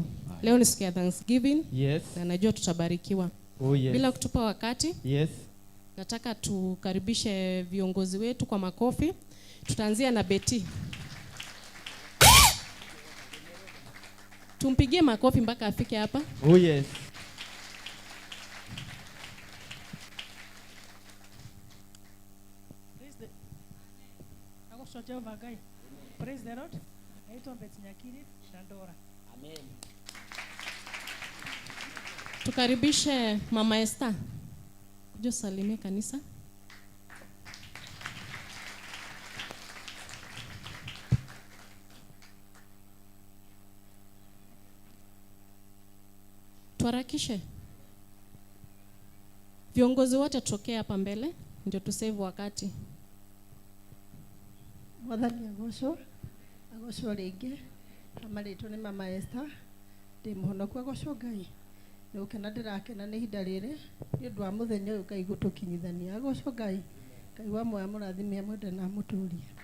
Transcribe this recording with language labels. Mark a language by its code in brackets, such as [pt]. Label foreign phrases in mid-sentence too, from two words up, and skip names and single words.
[sw] Leo ni siku ya Thanksgiving. Yes. Na najua tutabarikiwa. [en] Oh yes. [sw] Bila kutupa wakati. Yes. Nataka tukaribishe viongozi wetu kwa makofi. Tutaanzia na Betty. Tumpigie makofi mpaka afike hapa. [en] Oh yes. Praise the Lord. [sw] Naitwa Betty Nyakiri Dandora. Amen. Tukaribishe Mama Esther. Kuja salimia kanisa. Tuharakishe. Viongozi wote tutokee hapa mbele ndio tusave wakati. [ki] Mwathani agocwo rĩngĩ amarĩtwo nĩ Mama Esther ndĩ mũhonoku. Agocwo Ngai, nĩ gũkena ndĩrakena nĩ ihinda rĩrĩ nĩ ũndũ wa mũthenya ũyũ Ngai gũtũkinyithania. Agocwo Ngai, Ngai wa muoyo mũrathime amwende na amũtũrie.